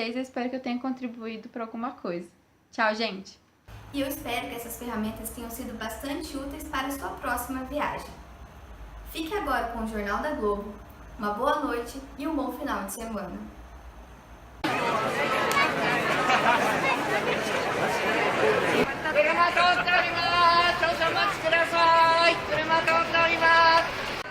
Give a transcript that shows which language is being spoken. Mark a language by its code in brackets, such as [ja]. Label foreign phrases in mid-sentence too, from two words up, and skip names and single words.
[pt] Eu espero que eu tenha contribuído para alguma coisa. Tchau, gente! E eu espero que essas ferramentas tenham sido bastante úteis para a sua próxima viagem. Fique agora com o Jornal da Globo. Uma boa noite e um bom final de semana. [ja] 車通っております。少々お待ちください。車通っております。